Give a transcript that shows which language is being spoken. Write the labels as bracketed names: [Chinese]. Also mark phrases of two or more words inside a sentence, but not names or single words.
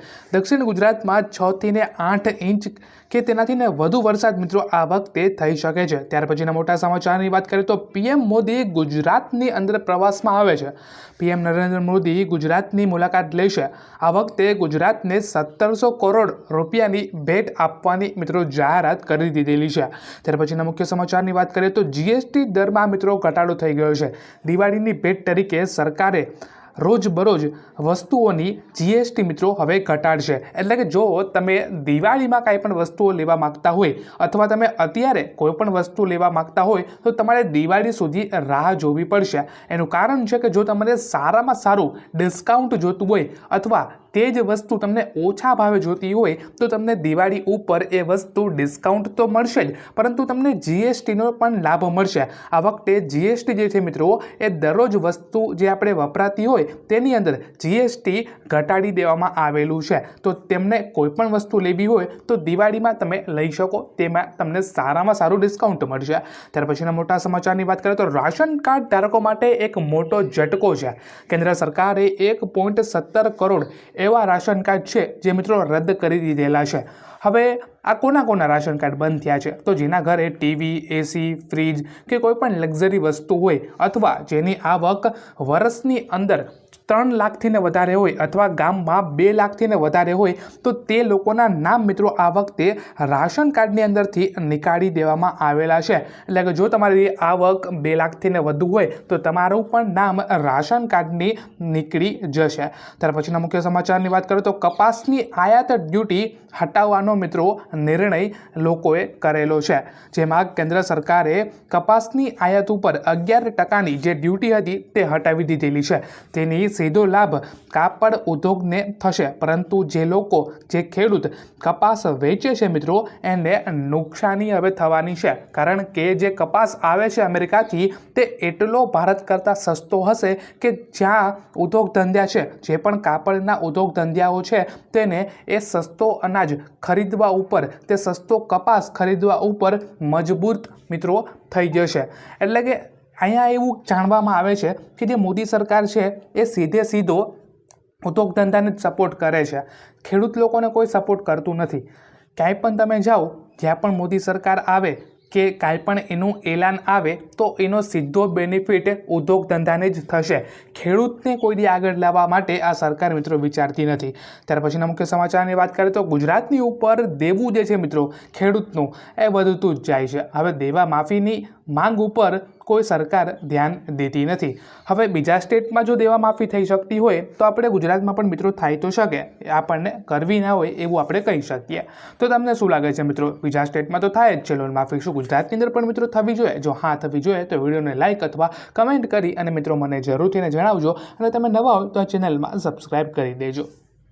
[Gujarati] દક્ષિણ ગુજરાતમાં 6 થી 8 ઇંચ કે તેનાથી વધુ વરસાદ મિત્રો આ વખતે થઈ શકે છે। ત્યાર પછીના મોટા સમાચારની વાત કરીએ તો પીએમ મોદી ગુજરાતની અંદર પ્રવાસમાં આવે છે। પીએમ નરેન્દ્ર મોદી ગુજરાતની મુલાકાત લેશે। આ વખતે ગુજરાતને 1700 કરોડ રૂપિયાની ભેટ આપવાની મિત્રો જાહેરાત કરી દીધેલી છે। ત્યાર પછીના મુખ્ય સમાચારની વાત કરીએ તો જીએસટી દરમાં મિત્રો ઘટાડો થઈ ગયો છે। દિવાળીની ભેટ તરીકે સરકારે રોજબરોજ વસ્તુઓની જીએસટી મિત્રો હવે ઘટાડશે। એટલે કે જો તમે દિવાળીમાં કાંઈ પણ વસ્તુઓ લેવા માગતા હોય અથવા તમે અત્યારે કોઈ પણ વસ્તુ લેવા માગતા હોય તો તમારે દિવાળી સુધી રાહ જોવી પડશે। એનું કારણ છે કે જો તમને સારામાં સારું ડિસ્કાઉન્ટ જોતું હોય અથવા તે જ વસ્તુ તમને ઓછા ભાવે જોતી હોય તો તમને દિવાળી ઉપર એ વસ્તુ ડિસ્કાઉન્ટ તો મળશે જ, પરંતુ તમને જીએસટી નો પણ લાભ મળશે। આ વખતે જીએસટી જે છે મિત્રો એ દરરોજ વસ્તુ જે આપણે વપરાતી હોય તેની અંદર જીએસટી ઘટાડી દેવામાં આવેલું છે। તો તેમને કોઈ પણ વસ્તુ લેવી હોય તો દિવાળીમાં તમે લઈ શકો, તેમાં તમને સારામાં સારું ડિસ્કાઉન્ટ મળશે। ત્યાર પછીના મોટા સમાચારની વાત કરીએ તો રાશન કાર્ડ ધારકો માટે એક મોટો ઝટકો છે। કેન્દ્ર સરકારે 1.17 કરોડ એવા રાશન કાર્ડ છે જે મિત્રો રદ્દ કરી દીધેલા છે। હવે આ કોના રાશન કાર્ડ બંધ થયા છે તો જેના ઘરે ટીવી, એસી, ફ્રીજ કે કોઈપણ લક્ઝરી વસ્તુ હોય અથવા જેની આવક વર્ષની અંદર 3 લાખથી ને વધારે હોય અથવા ગામમાં 2 લાખથી ને વધારે હોય તો તે લોકોના નામ મિત્રો આ વખતે રાશન કાર્ડની અંદરથી નિકાળી દેવામાં આવેલા છે। એટલે કે જો તમારી આવક 2 લાખથી ને વધુ હોય તો તમારું પણ નામ રાશન કાર્ડની નીકળી જશે। ત્યાર પછીના મુખ્ય સમાચારની વાત કરીએ તો કપાસની આયાત ડ્યુટી હટાવવાનો મિત્રો નિર્ણય લોકોએ કરેલો છે। જેમાં કેન્દ્ર સરકારે કપાસની આયાત ઉપર 11% જે ડ્યુટી હતી તે હટાવી દીધેલી છે। તેની સીધો લાભ કાપડ ઉદ્યોગ ને થશે, પરંતુ જે લોકો જે ખેડૂત કપાસ વેચે છે મિત્રો એને નુકસાની હવે થવાની છે। કારણ કે જે કપાસ આવે છે અમેરિકાથી તે એટલો ભારત કરતા સસ્તો હશે કે જ્યાં ઉદ્યોગ ધંધા છે જે પણ કાપડના ઉદ્યોગ ધંધાઓ છે તેને એ સસ્તો અનાજ ખરીદવા ઉપર તે સસ્તો કપાસ ખરીદવા ઉપર મજબૂર મિત્રો થઈ જશે। એટલે કે અહીંયા એવું જાણવામાં આવે છે કે જે મોદી સરકાર છે એ સીધે સીધો ઉદ્યોગ ધંધાને સપોર્ટ કરે છે, ખેડૂત લોકોને કોઈ સપોર્ટ કરતું નથી। ક્યાંય પણ તમે જાઓ જ્યાં પણ મોદી સરકાર આવે કે કાંઈ પણ એનું એલાન આવે તો એનો સીધો બેનિફિટ ઉદ્યોગ ધંધાને જ થશે। ખેડૂતને કોઈ દી આગળ લાવવા માટે આ સરકાર મિત્રો વિચારતી નથી। ત્યાર પછીના મુખ્ય સમાચારની વાત કરીએ તો ગુજરાતની ઉપર દેવું જે છે મિત્રો ખેડૂતનું એ વધતું જ જાય છે। હવે દેવા માફીની માંગ ઉપર કોઈ સરકાર ધ્યાન દેતી નહીં। હવે બીજા સ્ટેટ મેં જો દેવા માફી થઈ શકતી હોય તો આપણે ગુજરાત મેં પણ મિત્રો થાઈ તો શકે, આપણને કરવી ના હોય એવું આપણે કહી શકીએ। તો તમને શું લાગે છે મિત્રો, બીજા સ્ટેટ મેં તો થાય જ છે લોન માફી, શું ગુજરાતની અંદર પણ મિત્રો થવી જોઈએ? જો હાં થવી જોઈએ તો વિડિયોને લાઇક અથવા કમેન્ટ કરી અને મિત્રો મને જરૂરથી જણાવજો। અને તમે નવા હો તો આ ચેનલ મેં સબ્સ્ક્રાઇબ કરી દેજો।